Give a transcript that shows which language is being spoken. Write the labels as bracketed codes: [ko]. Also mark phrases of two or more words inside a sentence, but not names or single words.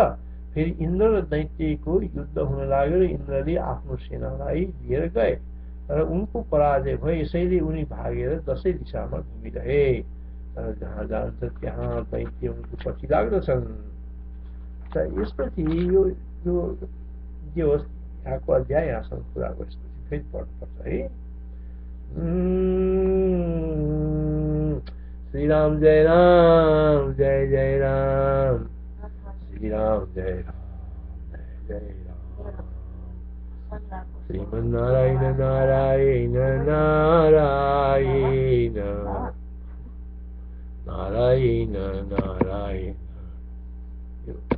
[ne] फेरि इन्द्र र दैत्यको युद्ध हुन लाग्यो र इन्द्रले आफ्नो सेनालाई लिएर गए तर उनको पराजय भयो। यसैले उनी भागेर 10 दिशामा घुमिरहे तर जहाँ जान्छ त्यहाँ दैत्य उनको पछि लाग्दछन्। यसपछि यो होस् यहाँको अध्याय यहाँसम्म पुरा गरेपछि फेरि पढ्नुपर्छ है। श्री राम जय राम जय जय राम श्री राम जय राम जय जय राम श्रीमन्नारायण नारायण नारायण नारायण नारायण।